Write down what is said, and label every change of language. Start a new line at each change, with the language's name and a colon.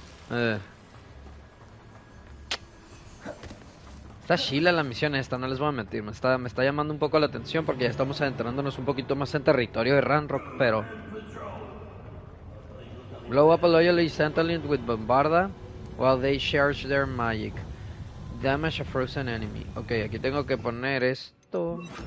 Spanish: A ver. Está chila la misión esta, no les voy a mentir. Me está llamando un poco la atención porque ya estamos adentrándonos un poquito más en territorio de Ranrock, pero...
English: Blow up a loyalty sentinel with Bombarda while they charge their magic. Damage a frozen enemy.
Spanish: Ok, aquí tengo que poner esto.